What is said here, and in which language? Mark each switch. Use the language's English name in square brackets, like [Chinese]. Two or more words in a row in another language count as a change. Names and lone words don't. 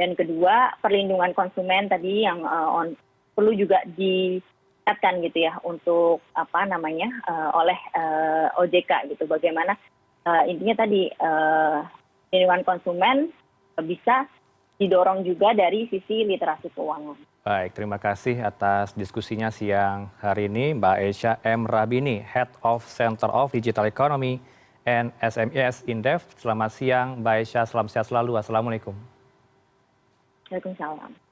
[Indonesian] Dan kedua, perlindungan konsumen tadi yang perlu juga ditingkatkan gitu ya untuk oleh OJK gitu. Bagaimana intinya tadi perlindungan konsumen bisa didorong juga dari sisi literasi keuangan. Baik, terima kasih atas diskusinya siang hari ini Mbak Esha M. Rabini, [English] Head of Center of Digital Economy and SMEs Indef. [Indonesian] Selamat siang Mbak Esha, selamat sehat selalu. Assalamualaikum. Waalaikumsalam.